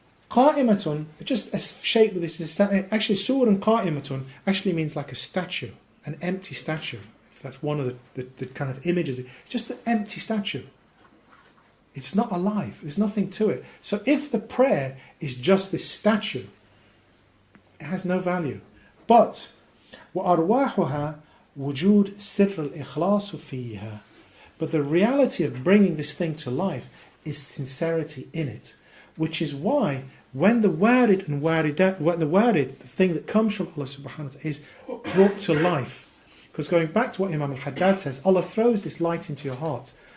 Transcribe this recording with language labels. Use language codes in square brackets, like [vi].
[en] Qa'imatun, just a shape with this. Actually, [ar] suran qa'imatun [en] actually means like a statue, an empty statue. If that's one of the kind of images. It's just an empty statue. It's not alive. There's nothing to it. So if the prayer is just this statue, it has no value. [ar] But وَأَرْوَاحُهَا وُجُودْ سِرُّ الْإِخْلَاصُ فِيهَا. [en] But the reality of bringing this thing to life is sincerity in it. Which is why when the warid and waridat, the warid, the thing that comes from Allah subhanahu wa ta'ala, is brought to life. Because going back to what Imam al-Haddad says, Allah throws this light into your heart.